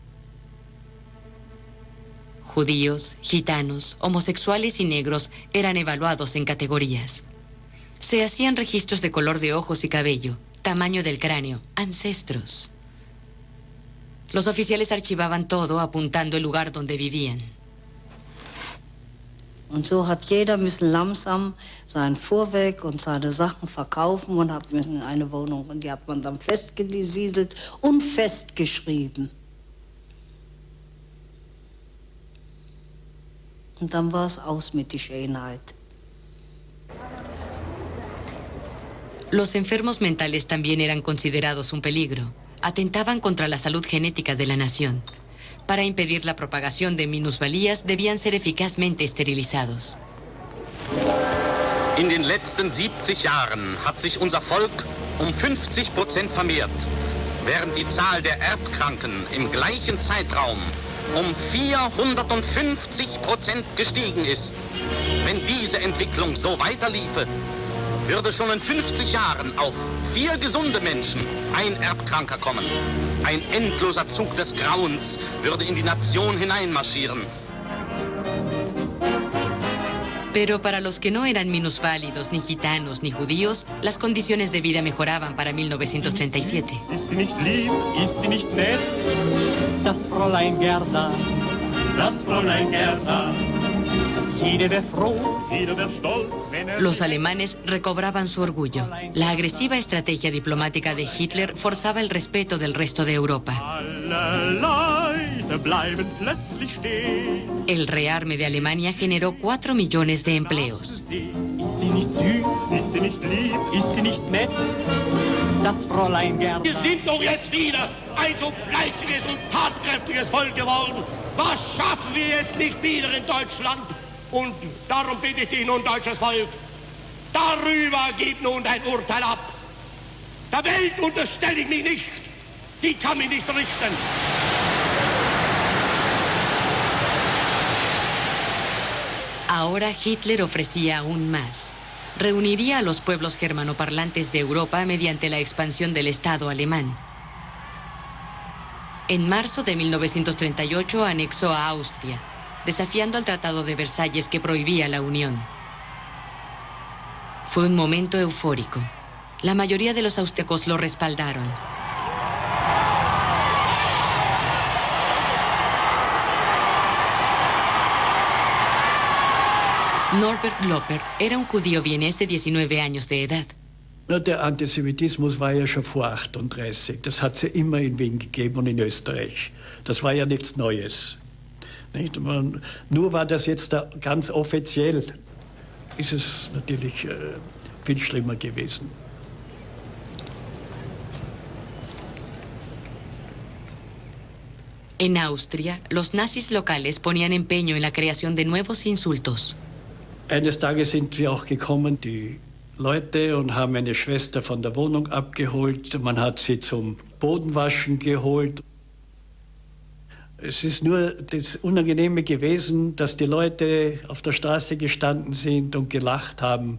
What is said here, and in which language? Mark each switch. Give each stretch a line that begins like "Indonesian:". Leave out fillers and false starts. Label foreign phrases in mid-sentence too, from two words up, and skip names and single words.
Spanish: Judíos, gitanos, homosexuales y negros eran evaluados en categorías. Se hacían registros de color de ojos y cabello, tamaño del cráneo, ancestros. Los oficiales archivaban todo apuntando el lugar donde vivían.
German: Und so hat jeder müssen langsam sein Fuhrwerk und seine Sachen verkaufen und hat müssen in eine Wohnung. Und die hat man dann festgesiedelt und festgeschrieben. Und dann war es aus mit der Schönheit.
Spanish: Los enfermos mentales también eran considerados un peligro. Atentaban contra la salud genética de la nación. Para impedir la propagación de minusvalías, debían ser eficazmente esterilizados.
German: In den letzten 70 Jahren hat sich unser Volk um 50% vermehrt, während die Zahl der Erbkranken im gleichen Zeitraum um 450% gestiegen ist. Wenn diese Entwicklung so weiterliefe, würde schon in 50 Jahren auf 4 gesunde Menschen ein Erbkranker kommen. Ein endloser Zug des Grauens würde in die Nation hineinmarschieren.
Spanish: Pero para los que no eran minusválidos, ni gitanos, ni judíos, las condiciones de vida mejoraban para 1937.
German: Ist sie nicht lieb? Ist sie nicht nett? Das Fräulein Gerda, das Fräulein Gerda. Jeder wäre froh, jeder wäre stolz, wenn
Spanish: Los alemanes recobraban su orgullo. La agresiva estrategia diplomática de Hitler forzaba el respeto del resto de Europa.
German: alle Leute bleiben plötzlich stehen.
Spanish: El rearme de Alemania generó 4 millones de empleos.
German: Ist sie nicht süß? Ist sie nicht lieb? Ist sie nicht nett? Das Fräulein Gerda. Wir sind doch jetzt wieder ein so fleißiges und tatkräftiges Volk geworden. Was schaffen wir jetzt nicht wieder in Deutschland? Und darum bitte ich dich nun, deutsches Volk, darüber gib nun dein Urteil ab. Der Welt unterstelle ich mich nicht. Die kann mich nicht richten.
Spanish: Ahora Hitler ofrecía aún más. Reuniría a los pueblos germanoparlantes de Europa mediante la expansión del Estado alemán. En marzo de 1938 anexó a Austria, desafiando al Tratado de Versalles que prohibía la unión. Fue un momento eufórico. La mayoría de los austriacos lo respaldaron. Norbert Loppert era un judío vienés de 19 años de edad.
German: Der Antisemitismus war ja schon vor 38. Das hat es ja immer in Wien gegeben und in Österreich. Das war ja nichts Neues. Nicht? Nur war das jetzt da ganz offiziell, ist es natürlich viel schlimmer gewesen.
Spanish: En Austria, los nazis locales ponían empeño en la creación de nuevos insultos.
German: Eines Tages sind wir auch gekommen, die Leute, und haben eine Schwester von der Wohnung abgeholt. Man hat sie zum Bodenwaschen geholt. Es ist nur das Unangenehme gewesen, dass die Leute auf der Straße gestanden sind und gelacht haben.